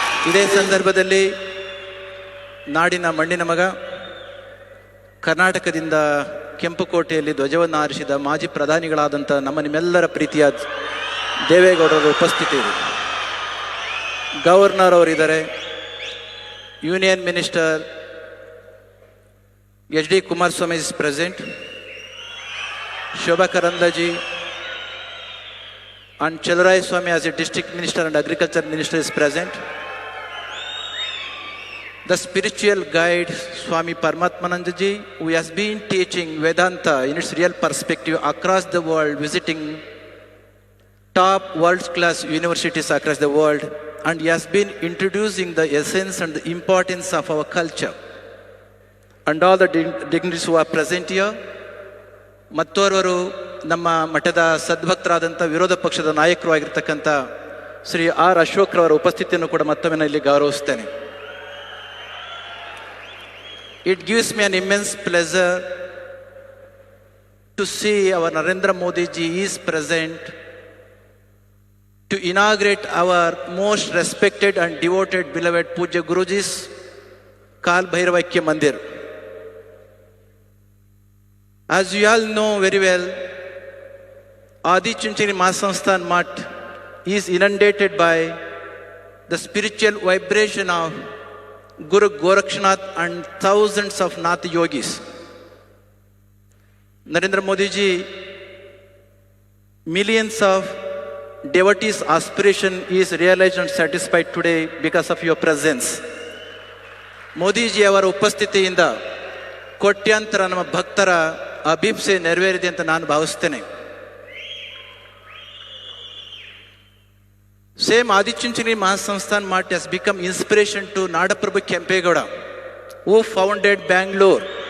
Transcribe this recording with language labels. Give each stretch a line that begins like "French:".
Kannada: ಇದೇ ಸಂದರ್ಭದಲ್ಲಿ ನಾಡಿನ ಮಣ್ಣಿನ ಮಗ, ಕರ್ನಾಟಕದಿಂದ ಕೆಂಪುಕೋಟೆಯಲ್ಲಿ ಧ್ವಜವನ್ನು ಹಾರಿಸಿದ ಮಾಜಿ ಪ್ರಧಾನಿಗಳಾದಂಥ ನಮ್ಮ ನಿಮ್ಮೆಲ್ಲರ ಪ್ರೀತಿಯ ದೇವೇಗೌಡರ ಉಪಸ್ಥಿತಿ ಇದೆ. ಗವರ್ನರ್ ಅವರಿದ್ದಾರೆ,
English: Union minister HD Kumaraswamy is present, Shobha Karandaji and Chelrai Swami as a district minister and agriculture minister is present. The spiritual guide Swami Paramatmanandaji, who has been teaching Vedanta in its real perspective across the world, visiting top world-class universities across the world, and he has been introducing the essence and the importance of our culture. And all the dignitaries who are present here.
Kannada: ಮತ್ತೋರ್ವರು ನಮ್ಮ ಮಠದ ಸದ್ಭಕ್ತರಾದಂಥ ವಿರೋಧ ಪಕ್ಷದ ನಾಯಕರು ಆಗಿರ್ತಕ್ಕಂಥ Shri R ಅಶೋಕ್ರವರ ಉಪಸ್ಥಿತಿಯನ್ನು ಕೂಡ ಮತ್ತೊಮ್ಮೆ ಇಲ್ಲಿ ಗೌರವಿಸ್ತೇನೆ.
English: It gives me an immense pleasure to see our Narendra Modi ji is present to inaugurate our most respected and devoted beloved Pujya Guruji's Kal Bhairavaikya Mandir. As you all know very well, Adi Chunchini Mahasansthan Math is inundated by the spiritual vibration of Guru Gorakshnath and thousands of Nath yogis. Narendra Modi ji, millions of devotees' aspiration is realized and satisfied today because of your presence.
Kannada: Modi ji ಅವರ ಉಪಸ್ಥಿತಿಯಿಂದ ಕೋಟ್ಯಾಂತರ ನಮ್ಮ ಭಕ್ತರ ಅಭಿಪ್ಸೆ ನೆರವೇರಿದೆ ಅಂತ ನಾನು ಭಾವಿಸ್ತೇನೆ.
English: Same Adichunchini Mahasansthan Math has become inspiration to Nadaprabhu Kempegowda, who founded Bangalore.